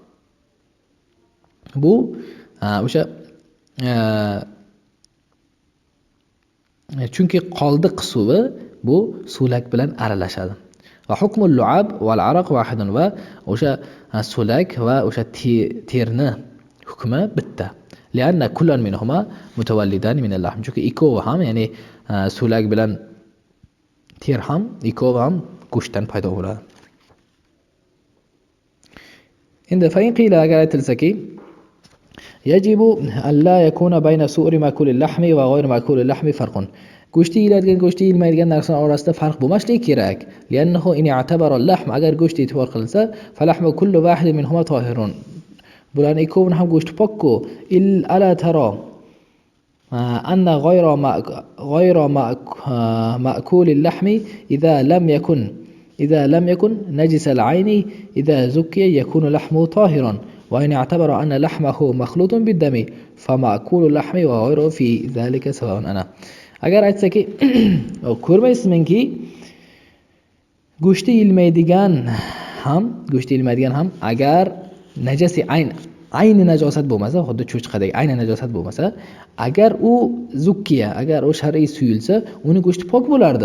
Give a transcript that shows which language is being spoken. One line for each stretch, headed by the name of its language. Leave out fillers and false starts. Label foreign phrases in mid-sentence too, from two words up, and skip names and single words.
Uzbek: Bu o'sha chunki qoldiq suvi bu so'lak bilan aralashadi.
Arabic: وحكم اللعاب والعرق واحد,
Uzbek: va o'sha so'lak va o'sha terni hukmi bitta.
Arabic: لأن كلا منهما متولد من اللحم,
Uzbek: chunki ikkovi ham, ya'ni so'lak bilan ter ham, ikkovi ham go'shtdan paydo bo'ladi. Endi
Arabic: فإن قيل,
Uzbek: agar aytilsaki,
Arabic: يجب أن لا يكون بين سؤر مأكول اللحم وغير مأكول اللحم فرق,
Uzbek: go'shti yeyiladigan, go'shti yeyilmaydigan narsalar orasida farq bo'lmasligi kerak.
Arabic: لأنه إن اعتبر اللحم,
Uzbek: agar go'sht e'tibor qilinsa,
Arabic: فلحم كل واحد منهما طاهر,
Uzbek: bularning ikkovini ham go'shti pokku.
Arabic: ألا ترى, أن غير مأكول اللحم إذا لم يكن نجس العين إذا زكي يكون لحمه طاهرا وإن اعتبر أن لحمه مخلوط بالدم فمأكول اللحم وغيره في ذلك سواء أنا
Uzbek: agar aytsaki ko'rmaysizmenki go'shti yilmaydigan ham agar najasi ayni najosat bo'lmasa, xuddi cho'chqadagi ayni najosat bo'lmasa, agar u zukkiya, agar u shar'iy suyulsa, uni go'shti pok bo'lardi.